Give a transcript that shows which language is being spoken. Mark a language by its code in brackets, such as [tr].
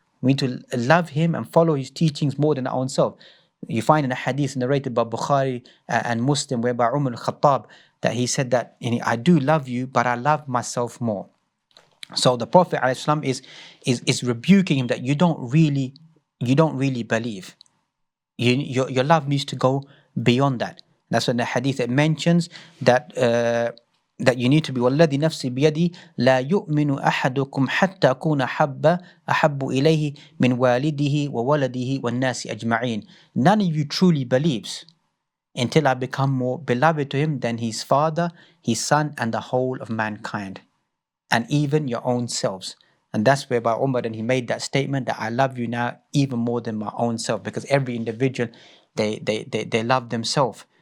[en] We need to love him and follow his teachings more than our own self. You find in a hadith narrated by Bukhari and Muslim, whereby Umar al-Khattab, that he said that, I do love you, but I love myself more. So the Prophet ﷺ is rebuking him that you don't really believe. Your love needs to go beyond that. That's when the hadith it mentions that that you need to be [ar] وَالَّذِي نَفْسِي بِيَدِي لَا يُؤْمِنُ أَحَدُكُمْ حَتَّى أَكُونَ أَحَبُّ إِلَيْهِ مِنْ وَالِدِهِ وَوَلَدِهِ وَالنَّاسِ أَجْمَعِينَ. [en] None of you truly believes until I become more beloved to him than his father, his son, and the whole of mankind, and even your own selves. And that's whereby Umar, and he made that statement that I love you now even more than my own self, because every individual, they love themselves.